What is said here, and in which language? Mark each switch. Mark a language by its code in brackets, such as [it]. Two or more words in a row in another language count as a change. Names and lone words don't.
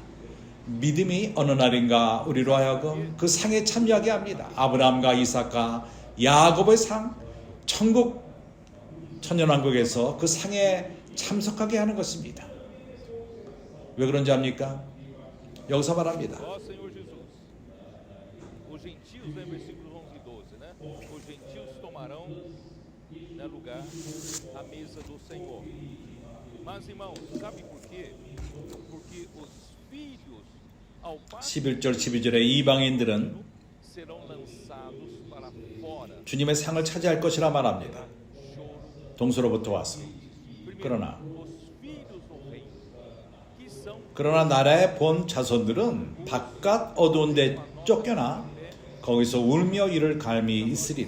[ko] 믿음이 어느 날인가 우리로 하여금 그 상에 참여하게 합니다. 아브라함과 이삭과 야곱의 상, 천년왕국에서 그 상에 참석하게 하는 것입니다. 왜 그런지 압니까? 여기서 말합니다. [pt] Mas irmãos, sabe por quê? Porque os filhos [ko] 11절 12절에 이방인들은 [pt] serão lançados para fora. [ko] 주님의 상을 차지할 것이라 말합니다. 동서로부터 와서. 그러나 나라의 본 자손들은 바깥 어두운 데 쫓겨나 거기서 울며 이를 갈미 있으리라.